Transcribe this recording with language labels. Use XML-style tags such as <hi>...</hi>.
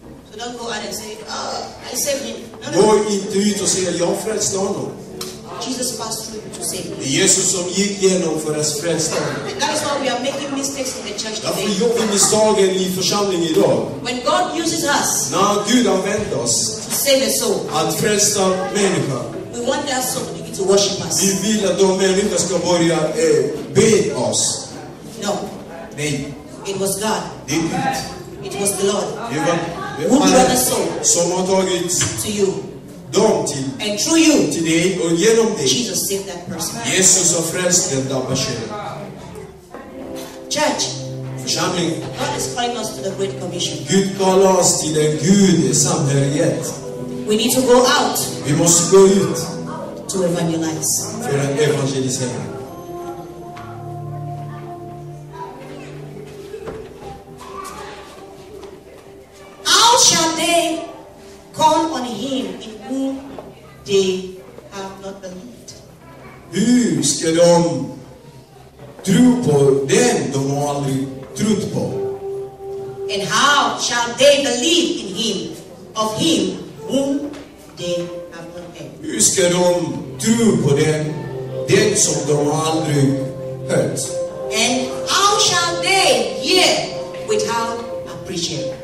<en>So don't go out and say, I saved him. No.</en> <sv>Gå inte ut och säga, jag frälste honom.</sv> <en>Jesus passed through to save me.</en> <sv>Det är Jesus som gick igenom för att frälsa honom.</sv> <en>That is why we are making mistakes in the church today.</en> <sv>Därför gör vi misstagen i församlingen idag.</sv> <en>When God uses us,</en> <sv>när Gud använder oss</sv> <en>to save a soul,</en> <sv>att frälsa människor,</sv> <en>we want that soul to begin to worship us.</en> <sv>Vi vill att de människor ska börja be oss.</sv> <en>No.</en> <sv>Nej.</sv> <en>It was God.</en> <sv>Det är Gud.</sv> <en>It was the Lord. Who brought the soul</en> <sv>som har tagit</sv> <en>to you.</en> <sv>Dem till,</sv> <en>and through you,</en> <sv>till dig och genom dig.</sv> <en>Jesus saved that person.</en> <sv>Jesus har frälst den där personen.</sv> <en>Church,</en> <sv>församling,</sv> <en>God is calling us to the Great Commission.</en> <sv>Gud kallar oss till en Gud samhörighet.</sv> <en>We need to go out.</en> <sv>Vi måste gå ut</sv> <en>to evangelize.</en> <sv>För att evangelisera.</sv> <en>How shall they call on him in whom they have not believed?</en> <sv>Hur ska de tro på den de har aldrig trott på?</sv> <en>And how shall they believe in him, of him whom they have not heard?</en> <sv>Hur ska de tro på den som de aldrig hört?</sv> <en>And how shall they hear without a preacher?</en>